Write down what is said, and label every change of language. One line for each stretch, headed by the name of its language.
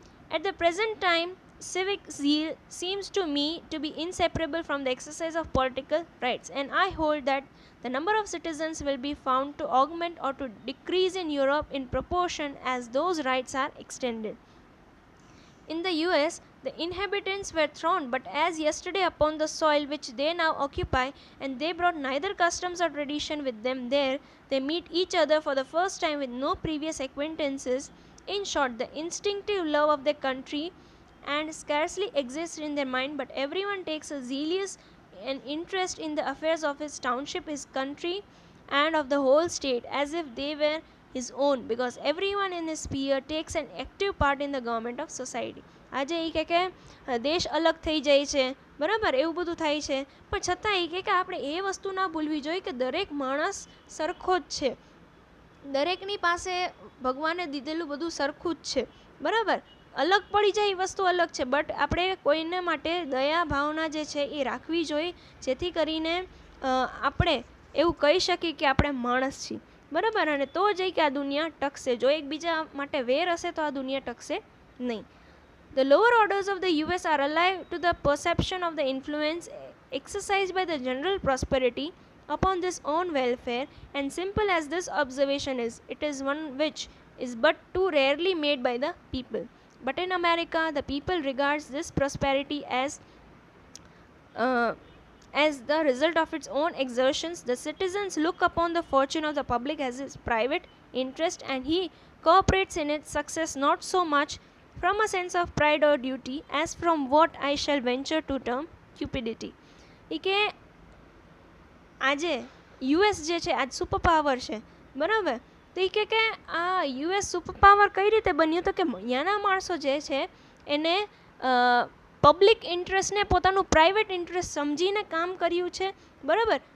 English: At the present time, civic zeal seems to me to be inseparable from the exercise of political rights, and I hold that the number of citizens will be found to augment or to decrease in Europe in proportion as those rights are extended. In the US, the inhabitants were thrown but as yesterday upon the soil which they now occupy, and they brought neither customs or tradition with them there. They meet each other for the first time with no previous acquaintances. In short, the instinctive love of their country and scarcely exists in their mind, but everyone takes a zealous an interest in the affairs of his township, his country, and of the whole state, as if they were his own, because everyone in his sphere takes an active part in the government of society.
Gujarati: આજે એ કે દેશ અલગ થઈ જાય છે, બરાબર, એવું બધું થાય છે, પણ છતાં એ કે આપણે એ વસ્તુ ના ભૂલવી જોઈએ કે દરેક માણસ સરખો જ છે, દરેકની પાસે ભગવાને દીધેલું બધું સરખું જ છે, બરાબર. અલગ પડી જાય એ વસ્તુ અલગ છે, બટ આપણે કોઈને માટે દયા ભાવના જે છે એ રાખવી જોઈએ, જેથી કરીને આપણે એવું કહી શકીએ કે આપણે માણસ છીએ, બરાબર. અને તો જ કે આ દુનિયા ટકશે. જો એકબીજા માટે વેર હશે તો આ દુનિયા ટકશે નહીં.
English: The lower orders of the US are alive to the perception of the influence exercised by the general prosperity upon this own welfare, and simple as this observation is, it is one which is but too rarely made by the people. But in America, the people regards this prosperity as the result of its own exertions. The citizens look upon the fortune of the public as his private interest, and he cooperates in its success not so much from a sense of pride or duty as from what I shall venture to term cupidity.
Gujarati: કે આજે US જે છે આજ super power છે, બરાબર. તો એ કે આ યુએસ સુપર પાવર કઈ રીતે બન્યું, તો કે અહીંયાના માણસો જે છે એને પબ્લિક ઇન્ટરેસ્ટને પોતાનું પ્રાઇવેટ ઇન્ટરેસ્ટ સમજીને કામ કર્યું છે, બરાબર.